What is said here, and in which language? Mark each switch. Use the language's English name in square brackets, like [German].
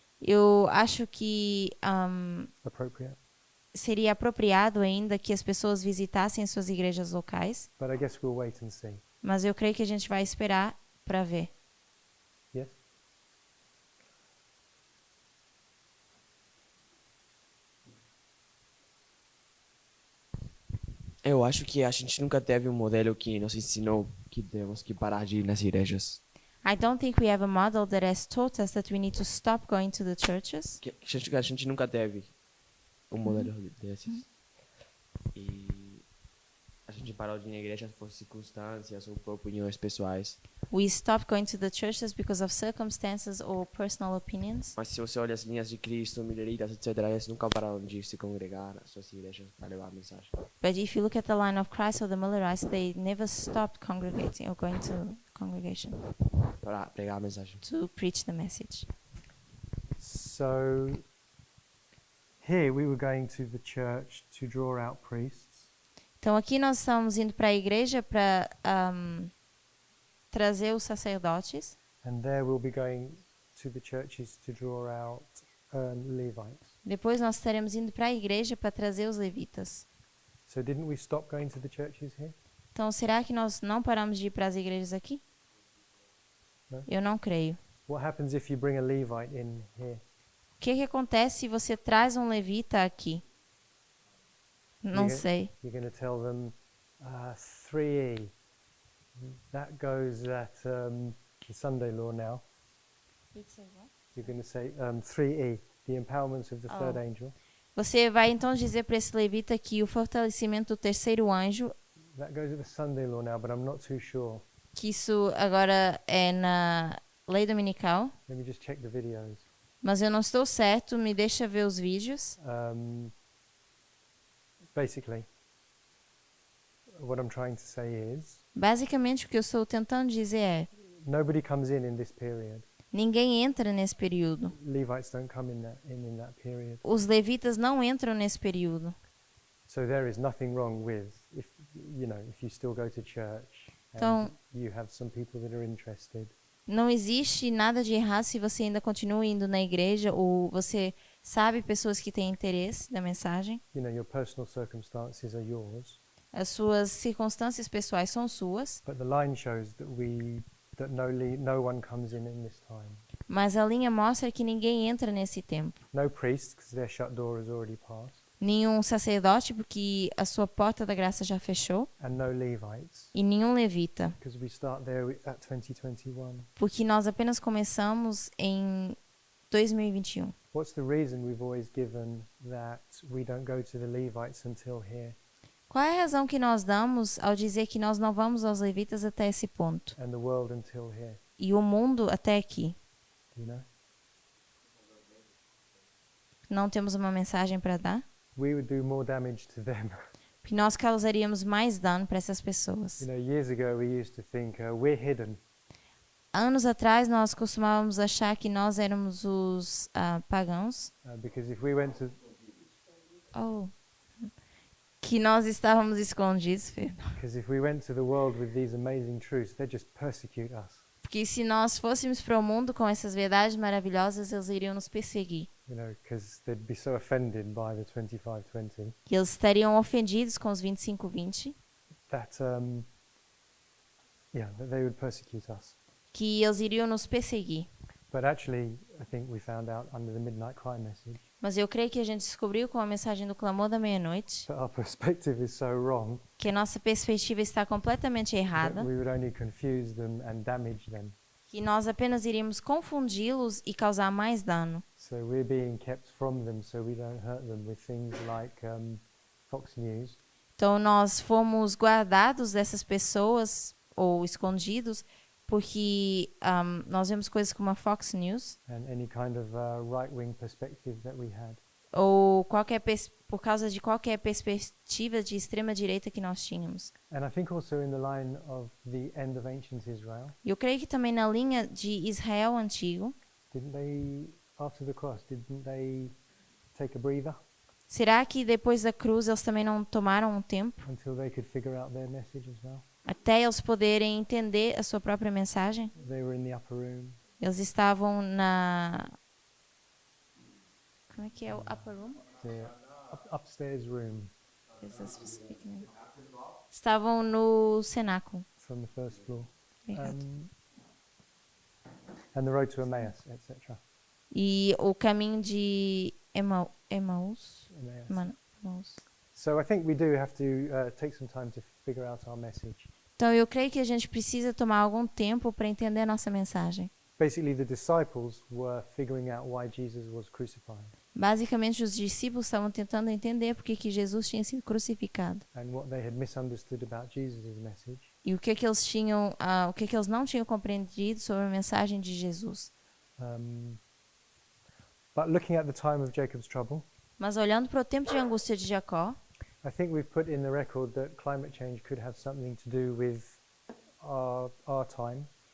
[Portuguese] eu acho que [English] Appropriate. [Portuguese] seria apropriado ainda que as pessoas visitassem as suas igrejas locais, [English] But I guess we'll wait and see. [Portuguese] mas eu creio que a gente vai esperar para ver. [English] Yes? [Portuguese] Eu acho que a gente nunca teve um modelo que nos ensinou que temos que parar de ir nas igrejas. [English] I don't think we have a model that has taught us that we need to stop going to the churches. [Portuguese] Que a gente nunca teve um modelo desses. E a gente parou de ir na igreja por circunstâncias ou por opiniões pessoais. [English] We stopped going to the churches because of circumstances or personal opinions. [Portuguese] Mas se você olha as linhas de Cristo, mileritas, etc., eles nunca pararam de se congregar nas suas igrejas para levar a mensagem. [English] But if you look at the line of Christ or the Millerites, they never stopped congregating or going to congregation [Portuguese] Para pregar a mensagem. [English] to preach the message. So here we were going to the church to draw out priests. [Portuguese] Então aqui nós estamos indo para a igreja para trazer os sacerdotes. [English] And there we'll be going to the churches to draw out Levites. [Portuguese] Depois nós estaremos indo para a igreja para trazer os levitas. [English] So didn't we stop going to the churches here? [Portuguese] Então será que nós não paramos de ir para as igrejas aqui? Não. Eu não creio. [English] What happens if you bring a Levite in here? [Portuguese] O que acontece se você traz um levita aqui? Não Ninguém- sei. [English] You're going to tell them 3E. That goes at the Sunday law now. You're going to say 3E, the empowerments of the third Oh. angel. [Portuguese] Você vai então dizer para esse levita que o fortalecimento do terceiro anjo, [English] That goes at the Sunday law now, but I'm not too sure. [Portuguese] que isso agora é na lei dominical, [English] Let me just check the videos. [Portuguese] mas eu não estou certo, me deixa ver os vídeos. [English] Basically, what I'm trying to say is [Portuguese] Basicamente o que eu estou tentando dizer é, [English] nobody comes in this period. [Portuguese] ninguém entra nesse período. [English] Levites don't come in that period. [Portuguese] Os levitas não entram nesse período. [English] So there is nothing wrong with if you still go to church and [Portuguese] Então- [English] you have some people that are interested. [Portuguese] Não existe nada de errado se você ainda continua indo na igreja ou você sabe pessoas que têm interesse na mensagem. [English] Your personal circumstances are yours, [Portuguese] As suas circunstâncias pessoais são suas, [English] but the line shows that no one comes in this time. [Portuguese] mas a linha mostra que ninguém entra nesse tempo. [English] No priests, because their shut door has already passed, [Portuguese] Nenhum sacerdote, porque a sua porta da graça já fechou, [English] and no Levites, [Portuguese] e nenhum levita, [English] because we start there at 2021. [Portuguese] porque nós apenas começamos em 2021. [English] What's the reason we've always given that we don't go to the Levites until here, [Portuguese] Qual é a razão que nós damos ao dizer que nós não vamos aos levitas até esse ponto [English] and the world until here? [Portuguese] e o mundo até aqui? [English] Do you know? [Portuguese] Não temos uma mensagem para dar? [English] We would do more damage to them. [Portuguese] Porque nós causaríamos mais dano para essas pessoas. [English] Years ago we used to think we're hidden. [Portuguese] Anos atrás nós costumávamos achar que nós éramos os pagãos, [English] Because if we went to [Portuguese] que nós estávamos escondidos, filho. [English] the world with these amazing truths, they'd just persecute us. [Portuguese] Porque se nós fôssemos para o mundo com essas verdades maravilhosas, eles iriam nos perseguir. [English] Because they'd be so offended by the 25-20 [Portuguese] E eles estariam ofendidos com os 25-20, [English] that that they would persecute us. [Portuguese] que eles iriam nos perseguir. [English] But actually, I think we found out under the Midnight Cry message [Portuguese] Mas eu creio que a gente descobriu com a mensagem do clamor da meia-noite [English] that our perspective is so wrong [Portuguese] que a nossa perspectiva está completamente [English] that [Portuguese] errada, [English] we would only confuse them and damage them. [Portuguese] que nós apenas iríamos confundi-los e causar mais dano. [English] So we're being kept from them so we don't hurt them with things like Fox News [Portuguese] Então nós fomos guardados dessas pessoas ou escondidos porque nós vemos coisas como a Fox News [English] and any kind of right-wing perspective that we had. [Portuguese] ou por causa de qualquer perspectiva de extrema direita que nós tínhamos. [English] And I think also in the line of the end of ancient Israel, [Portuguese] E eu creio que também na linha de Israel antigo, [English] didn't they, after the cross, didn't they take a breather [Portuguese] será que depois da cruz eles também não tomaram um tempo [English] until they could figure out their message as well? [Portuguese] até eles poderem entender a sua própria mensagem? [English] They were in the upper room. [Portuguese] Eles estavam na... Como é que é o [English] upper room? The upstairs room Is a specific name? [Portuguese] Estavam no cenáculo. [English] from the first floor. [Portuguese] Obrigado. [English] And the road to Emmaus, etc. [Portuguese] E o caminho de Emaús. [English] Emmaus. [Portuguese] Emaús. [English] So I think we do have to take some time to figure out our message. [Portuguese] Então eu creio que a gente precisa tomar algum tempo para entender a nossa mensagem. [English] Basically, the disciples were figuring out why Jesus was crucified [Portuguese] Basicamente, os discípulos estavam tentando entender por que Jesus tinha sido crucificado. [English] and what they had misunderstood about Jesus' message. [Portuguese] E o que eles tinham, o que eles não tinham compreendido sobre a mensagem de Jesus. [English] But looking at the time of Jacob's trouble, [Portuguese] Mas olhando para o tempo de angústia de Jacó, [English] I think we've put in the record that climate change could have something to do with our time.